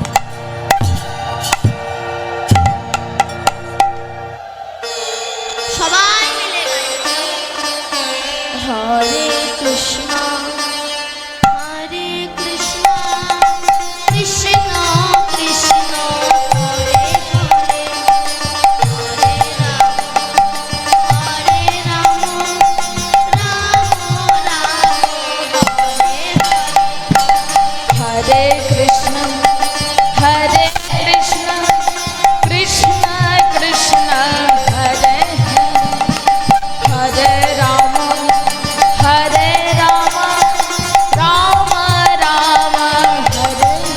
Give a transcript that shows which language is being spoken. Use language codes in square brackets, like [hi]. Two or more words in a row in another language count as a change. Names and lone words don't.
[bn] সবাই মিলে [sa] হরে কৃষ্ণ হরে কৃষ্ণ কৃষ্ণ কৃষ্ণ হরে হরে [bn] হরে রাম হরে রাম রাম রাম হরে হরে। [sa] हरे कृष्ण कृष्ण कृष्ण हरे हरे राम राम राम हरे